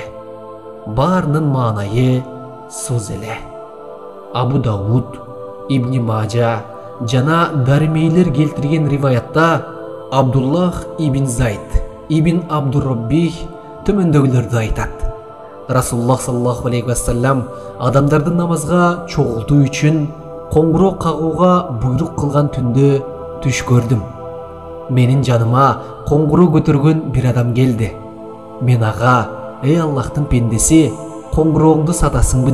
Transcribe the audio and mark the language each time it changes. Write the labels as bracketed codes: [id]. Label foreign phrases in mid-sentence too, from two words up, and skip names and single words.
[ky] Баарынын маанайы сөз эле. Абу Дауд, Ибн Мажа жана даримейлер келтирген риваятта Абдуллах ибн Зайд, ибн Абдурраббих төмөндөгүлөрдү айтат. Расулуллах [ar] صلى الله عليه وسلم [ky] адамдарды намазга чогултуу үчүн коңгуроо кагууга буйрук кылган түндө түш көрдүм. Менин жаныма коңгуроо көтөргөн бир адам келди. Мен ага: "Эй Аллахтын пендеси, коңгурооңду сатасыңбы?"